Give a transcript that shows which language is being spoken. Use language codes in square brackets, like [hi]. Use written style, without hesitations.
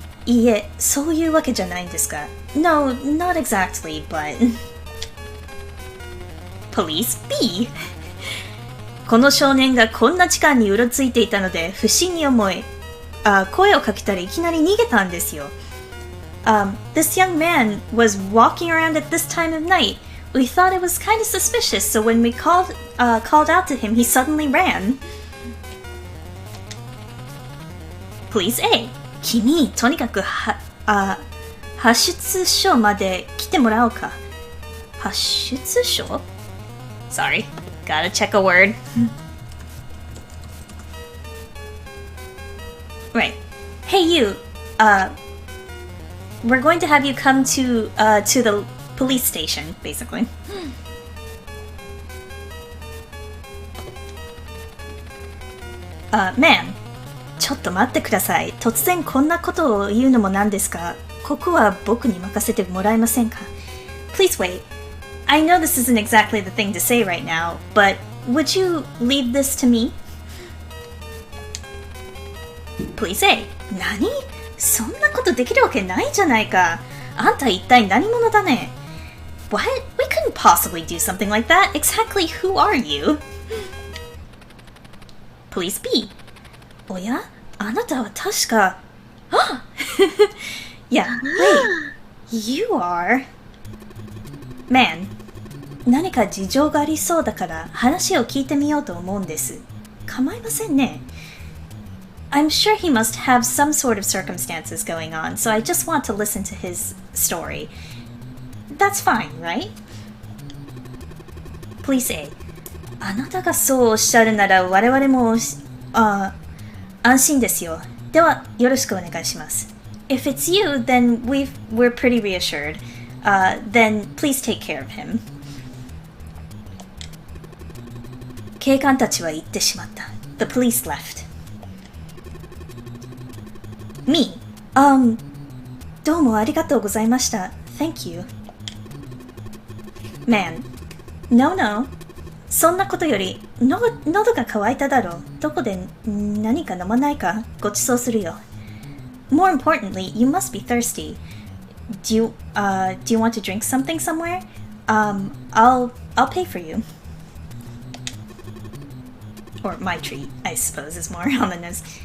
[ja] いいえ、そういうわけじゃないんですが。 [en] No, not exactly, but... Police B. [ja] この少年がこんな時間にうろついていたので不審に思い、声をかけたらいきなり逃げたんですよ。 [en] This young man was walking around at this time of night. We thought it was kind of suspicious, so when we called out to him, he suddenly ran. Police A. [ja] 君、とにかく発出所まで来てもらおうか。 [en] 発出所？Sorry, gotta check a word. Right. Hey you, we're going to have you come to the police station, basically. [ja] Man, ちょっと待ってください。突然こんなことを言うのもなんですが、ここは僕に任せてもらえませんか？ [en] Please wait. I know this isn't exactly the thing to say right now, but would you leave this to me? Please A. 何？ [ja] そんなことできるわけないじゃないか。あんた一体何者だね。What? [en] We couldn't possibly do something like that. Exactly who are you? [ja] Police B. おや？あなたは確か... [en] Yeah, wait. You are... Man. [ja] 何か事情がありそうだから話を聞いてみようと思うんです。構いませんね。 [en] I'm sure he must have some sort of circumstances going on, so I just want to listen to his story. That's fine, right? Police A. [ja] あなたがそうおっしゃるなら我々も安心ですよ。ではよろしくお願いします。 [en] If it's you, then we're pretty reassured. Then please take care of him. [ja] 警官たちは行ってしまった。 [en] The police left. Me. [ja] どうもありがとうございました。 [en] Thank you. Man. No, no. [ja] そんなことより、喉が渇いただろう。どこで何か飲まないかご馳走するよ。 [en] More importantly, you must be thirsty. Do you want to drink something somewhere? I'll pay for you. Or my treat, I suppose, is more on the nose.